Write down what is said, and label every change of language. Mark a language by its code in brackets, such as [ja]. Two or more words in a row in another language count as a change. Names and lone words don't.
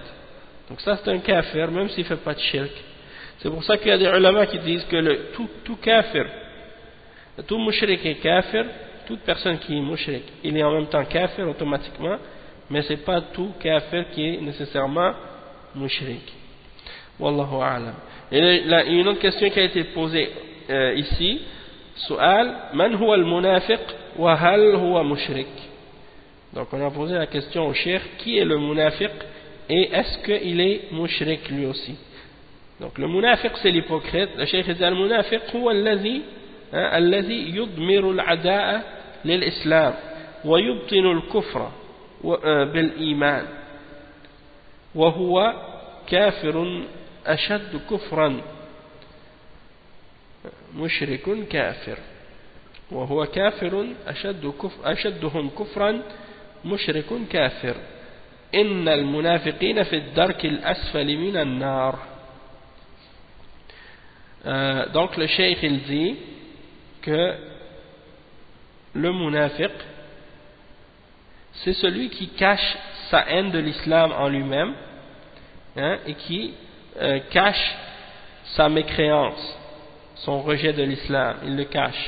[fr] Donc ça c'est un kafir, même s'il ne fait pas de shirk. C'est pour ça qu'il y a des ulama qui disent que tout kafir, tout mushrik est kafir, toute personne qui est mushrik, il est en même temps kafir automatiquement, mais ce n'est pas tout kafir qui est nécessairement mushrik. [ar] والله أعلم. [fr] Et là, une autre question qui a été posée ici, [ar] سؤال، من هو المنافق وهل هو مشرك? [fr] Donc on a posé la question au cheikh, qui est le munafiq et est-ce qu'il est mushrik lui aussi? Donc le munafiq c'est l'hypocrite. Le cheikh dit [ar] المنافق هو الذي يضمر العداء للإسلام ويبطن الكفر بالإيمان وهو كافر أشد كفرا مشرك كافر وهو كافر أشدهم كفرا مشرك كافر إن المنافقين في الدرك الأسفل من النار. [fr] Donc le cheikh il dit que le munafiq c'est celui qui cache sa haine de l'islam en lui-même, et qui cache sa mécréance, son rejet de l'islam, il le cache.